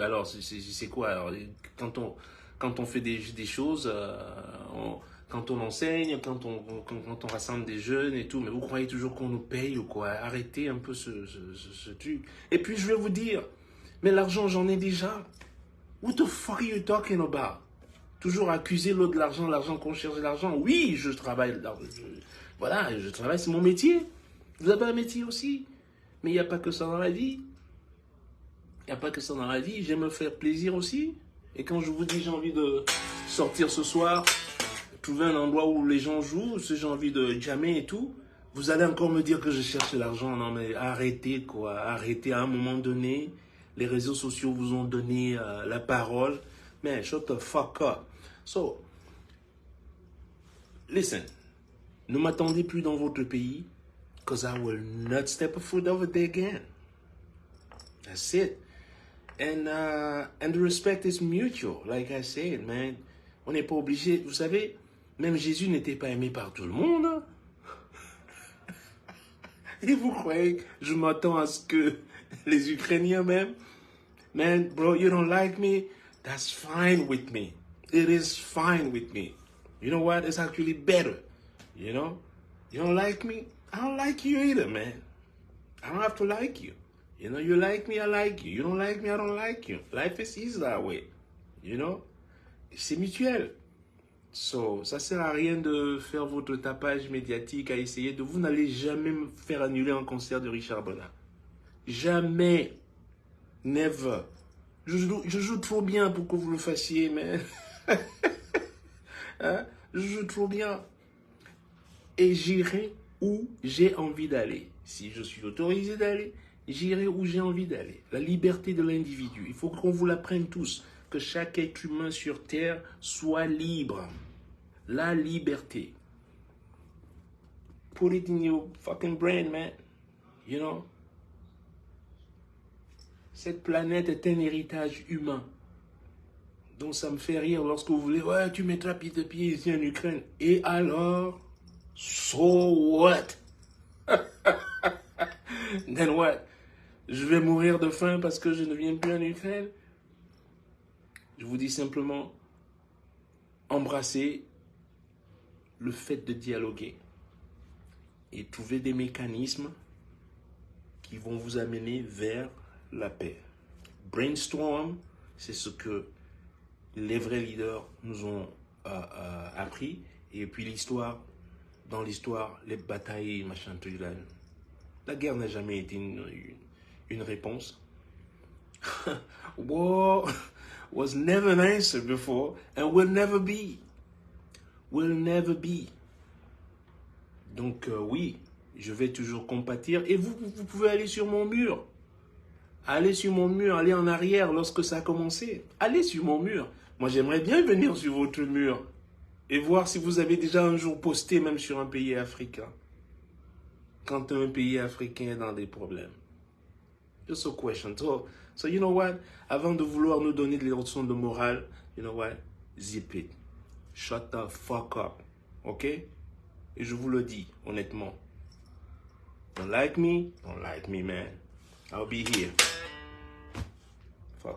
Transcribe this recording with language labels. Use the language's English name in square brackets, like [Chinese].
[French] Alors, c'est quoi? Alors, quand on fait des choses, quand on enseigne, quand on rassemble des jeunes et tout, mais vous croyez toujours qu'on nous paye ou quoi? Arrêtez un peu ce truc. Et puis, je vais vous dire, mais l'argent, j'en ai déjà. [English] What the fuck are you talking about? [French] Toujours accuser l'autre de l'argent qu'on cherche de l'argent. Oui, je travaille, voilà, je travaille, c'est mon métier. Vous avez un métier aussi. Mais il n'y a pas que ça dans la vie. Il n'y a pas que ça dans la vie. J'aime me faire plaisir aussi. Et quand je vous dis j'ai envie de sortir ce soir, trouver un endroit où les gens jouent, si j'ai envie de jammer et tout, vous allez encore me dire que je cherche l'argent. Non mais arrêtez quoi. Arrêtez à un moment donné. Les réseaux sociaux vous ont donné la parole. [English] Man, shut the fuck up. So, listen. [French] Ne m'attendez plus dans votre pays. [English] Because I will not step a foot over there again. That's it. And the respect is mutual, like I said, man. [French] On n'est pas obligé. Vous savez, même Jésus n'était pas aimé par tout le monde. Hein? Et vous croyez que je m'attends à ce que les Ukrainiens même, man, bro, [English] you don't like me? That's fine with me. It is fine with me. You know what? It's actually better. You know? You don't like me? I don't like you either, man. I don't have to like you. You know, you like me, I like you. You don't like me, I don't like you. Life is easy that way. You know? [French] C'est mutuel. So, ça sert à rien de faire votre tapage médiatique, à essayer de... Vous n'allez jamais me faire annuler un concert de Richard Bonnat. Jamais. Never. Je joue trop bien pour que vous le fassiez, mais... hein? Je joue trop bien. Et j'irai où j'ai envie d'aller. Si je suis autorisé d'aller, j'irai où j'ai envie d'aller. La liberté de l'individu. Il faut qu'on vous l'apprenne tous. Que chaque être humain sur Terre soit libre. La liberté. [English] Put it in your fucking brain, man. You know? [French] Cette planète est un héritage humain. Donc ça me fait rire lorsque vous voulez, ouais, tu mettras pied de pied ici en Ukraine. Et alors? [English] So what? Then what? [French] Je vais mourir de faim parce que je ne viens plus en Ukraine? Je vous dis simplement, embrassez le fait de dialoguer et trouver des mécanismes qui vont vous amener vers la paix. Brainstorm, c'est ce que les vrais leaders nous ont appris. Et puis l'histoire, dans l'histoire, les batailles, machin, tout là. La guerre n'a jamais été une réponse. [English] War was never an answer before and will never be. Will never be. [French] Donc oui, je vais toujours compatir. Et vous pouvez aller sur mon mur. Allez sur mon mur, allez en arrière lorsque ça a commencé. Allez sur mon mur. Moi, j'aimerais bien venir sur votre mur et voir si vous avez déjà un jour posté même sur un pays africain. Quand un pays africain est dans des problèmes. [English] Just a question. So you know what? [French] Avant de vouloir nous donner des leçons de morale, [English] you know what? Zip it. Shut the fuck up. OK? [French] Et je vous le dis, honnêtement. [English] Don't like me, man. I'll be here. Fuck.